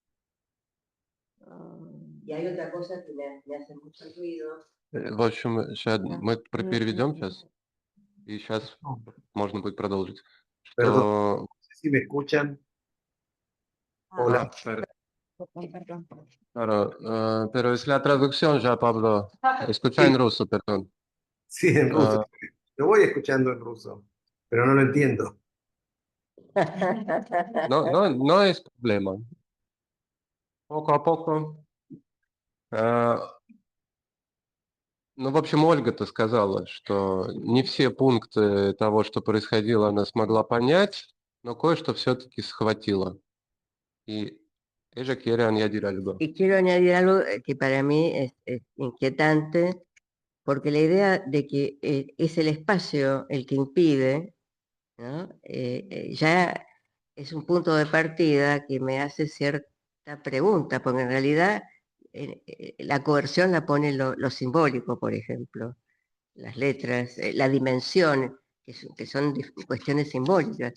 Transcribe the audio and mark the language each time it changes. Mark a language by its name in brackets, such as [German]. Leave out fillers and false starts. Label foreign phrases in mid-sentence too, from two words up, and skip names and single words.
[Spanish] Y hay otra cosa que me hace mucho ruido. [Russian] В общем, сейчас мы переведем сейчас, и сейчас можно будет продолжить. [Spanish] Perdón, no sé si me escuchan. Hola. Claro, pero es la traducción ya, Pablo. Escucha en ruso, perdón. Sí, en ruso. Lo voy escuchando en ruso, pero no lo entiendo. No es problema. Poco a poco. [Russian] Ну, в общем, Ольга-то сказала, что не все пункты того, что происходило, она смогла понять, но кое-что все-таки схватила. [Spanish] Y ella quiere añadir algo. Y quiero añadir algo que para mí es inquietante, porque la idea de que es el espacio el que impide, ¿no? Ya es un punto de partida que me hace cierta pregunta, porque en realidad la coerción la pone lo simbólico, por ejemplo, las letras, la dimensión, que son cuestiones simbólicas.